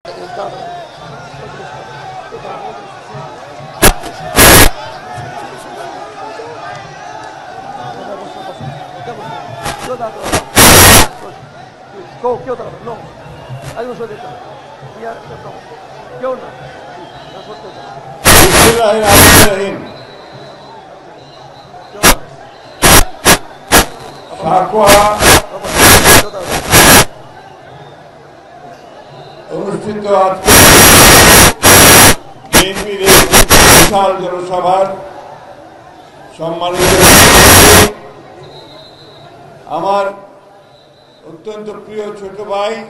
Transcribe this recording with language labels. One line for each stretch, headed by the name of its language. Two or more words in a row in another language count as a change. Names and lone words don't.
Spanish: ¿Qué otra? No. Hay un solito. Ya, no. ¿Qué onda?
Bangla: অনুষ্ঠিত আজকে বিএনপির বিশাল জনসভার সম্মানিত আমার অত্যন্ত প্রিয় ছোট ভাই